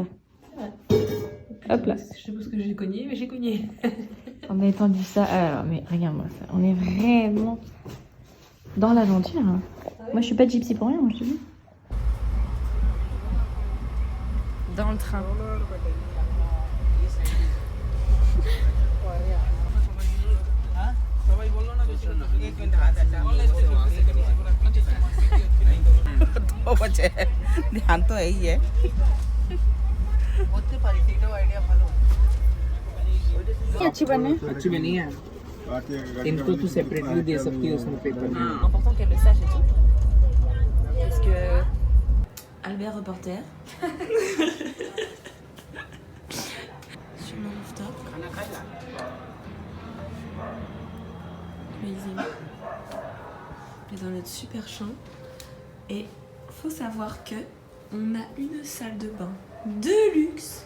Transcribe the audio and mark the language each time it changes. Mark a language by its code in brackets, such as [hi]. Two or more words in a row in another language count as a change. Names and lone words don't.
[fr] Hop là. Je sais pas ce que j'ai cogné, mais j'ai cogné. On a étendu ça. Alors mais regarde-moi ça. On est vraiment dans l'aventure. Hein. Moi je suis pas gypsy pour rien, moi je te dis. Dans le train. [hi] ध्यान तो यही है अच्छी बने अच्छी बनी है इनको तो सेपरेटली दे सकती है उसमें पेपर में [fr] Important qu'elle le sache et tout. Parce que Albert reporter sur le rooftop. Amazing. On est dans notre super champ et faut savoir que on a une salle de bain de luxe.